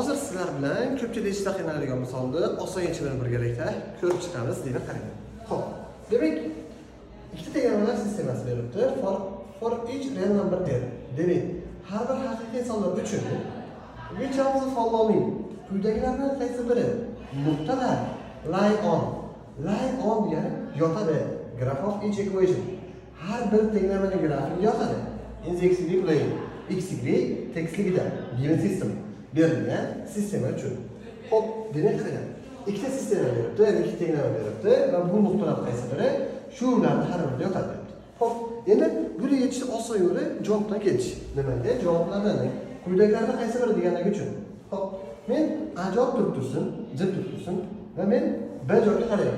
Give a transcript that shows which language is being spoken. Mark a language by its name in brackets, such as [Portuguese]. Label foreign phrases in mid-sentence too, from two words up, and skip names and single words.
[Uzbek] sizlar bilan ko'pchilik ishda qiynaladigan misolni oson yechimini birgalikda ko'rib chiqamiz deyman qarang. Xo'p, demak ikkita tegramalar sistemasi berilibdi. [English] For each real number there. [Uzbek] Demak, har bir haqiqiy sonlar uchun [English] which of the following [Uzbek] quyidagilardan qaysi biri nuqtalar [English] lie on [Uzbek] degani yotadi. [English] Graph of each equation. [Uzbek] Har bir tenglamaning grafiki yotadi. [English] In the xy plane. [Uzbek] Xy tekisligida [English] given system [Uzbek] berilgan sistema uchun. Xo'p, demak qarang. Ikkita sistema beribdi, ya'ni ikkita tenglama beribdi va bu nuqtalar qaysi biri shularning har birida yotadi. Xo'p, endi buni yechishni oson yo'li javobdan kelish. Nimaga? Javoblardan quyidagilardan qaysi biri deganligi uchun. Xo'p, men A javob turib tursin, Z turib tursin va men B javobga qarayman.